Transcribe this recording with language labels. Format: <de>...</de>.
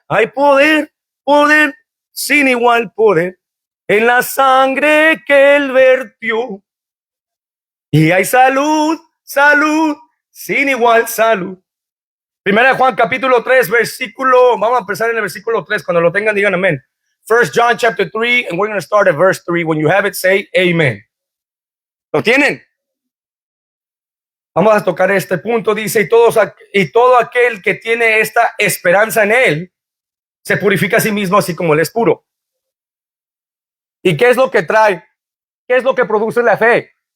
<es>Hay poder sin igual poder en la sangre que él vertió. Y hay salud sin igual salud. Primera de Juan capítulo 3, vamos a empezar en el versículo 3. Cuando lo tengan, digan amén.</es> <en>1 John chapter 3, and we're going to start at verse 3. When you have it, say amen.</en> <es>¿Lo tienen? Vamos a tocar este punto. Dice, y todo aquel que tiene esta esperanza en él, se purifica a sí mismo, así como él es puro. ¿Y qué es lo que trae? ¿Qué es lo que produce la fe?</es>